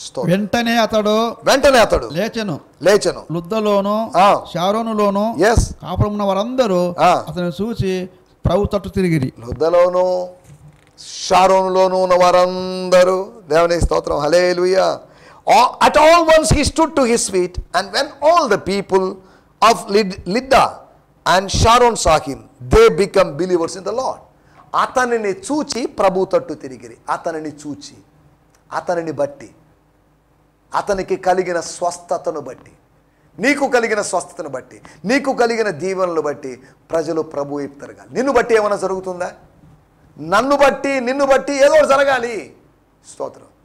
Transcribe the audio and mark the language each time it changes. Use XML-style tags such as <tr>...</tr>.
<te>వెంటనే అతడు లేచెను లుద్దలోను షారోనులోను కాపురమున్న వారందరూ అతను చూసి ప్రభు తట్టు తిరిగిరి. లుద్దలోను షారోనులోను ఉన్న వారందరూ దేవుని స్తోత్రం, హల్లెలూయా.</te> <en>At all once he stood to his feet, and when all the people of Lydda and Sharon saw him, they become believers in the Lord.</en> <te>అతనిని చూచి ప్రభు తట్టు తిరిగిరి. అతనిని చూచి, అతనిని బట్టి, అతనికి కలిగిన స్వస్థతను బట్టి, నీకు కలిగిన స్వస్థతను బట్టి, నీకు కలిగిన దీవెనలు బట్టి ప్రజలు ప్రభు వైపు తిరగాలి. నిన్ను బట్టి ఏమైనా జరుగుతుందా? నన్ను బట్టి, నిన్ను బట్టి ఏదో జరగాలి. స్తోత్రం.</te>